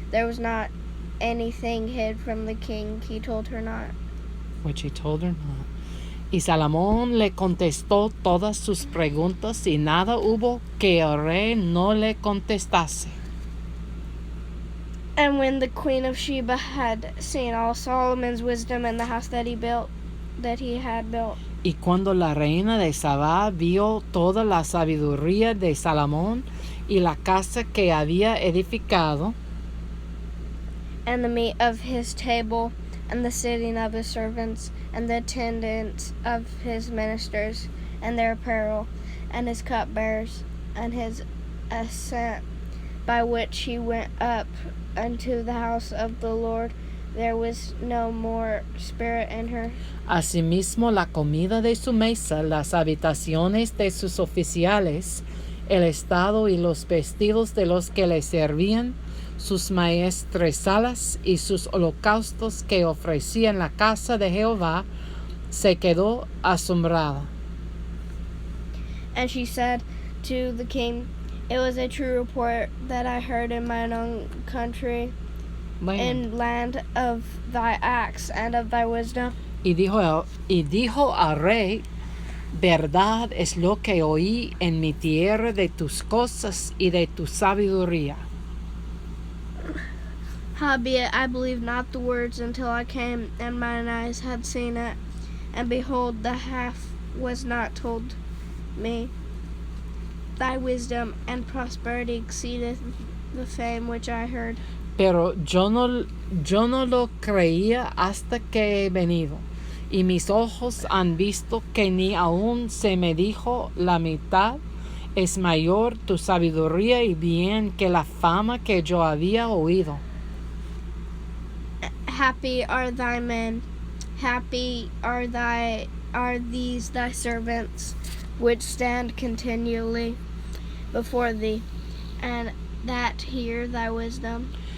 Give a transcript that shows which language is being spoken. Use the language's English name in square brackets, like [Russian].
[English] There was not anything hid from the king. He told her not. Which he told her not. [Spanish] Y Salomón le contestó todas sus preguntas y nada hubo que el rey no le contestase. [English] And when the queen of Sheba had seen all Solomon's wisdom and the house that he had built. [Spanish] Y cuando la reina de Sabá vio toda la sabiduría de Salomón y la casa que había edificado, [English] and the meat of his table, and the sitting of his servants, and the attendance of his ministers, and their apparel, and his cupbearers, and his ascent, by which he went up unto the house of the Lord, there was no more spirit in her. [Spanish] Asimismo la comida de su mesa, las habitaciones de sus oficiales, el estado y los vestidos de los que le servían, sus maestresalas y sus holocaustos que ofrecía en la casa de Jehová, se quedó asombrada. [English] And she said to the king, it was a true report that I heard in mine own country, in land of thy acts and of thy wisdom. [Spanish] Y dijo al rey, verdad es lo que oí en mi tierra de tus cosas y de tu sabiduría. [English] Howbeit I believed not the words until I came, and mine eyes had seen it. And behold, the half was not told me. Thy wisdom and prosperity exceedeth the fame which I heard. [Spanish] Pero yo no lo creía hasta que he venido, y mis ojos han visto que ni aún se me dijo la mitad. Es mayor tu sabiduría y bien que la fama que yo había oído. [English] Happy are thy men, happy are these thy servants, which stand continually before thee, and that hear thy wisdom.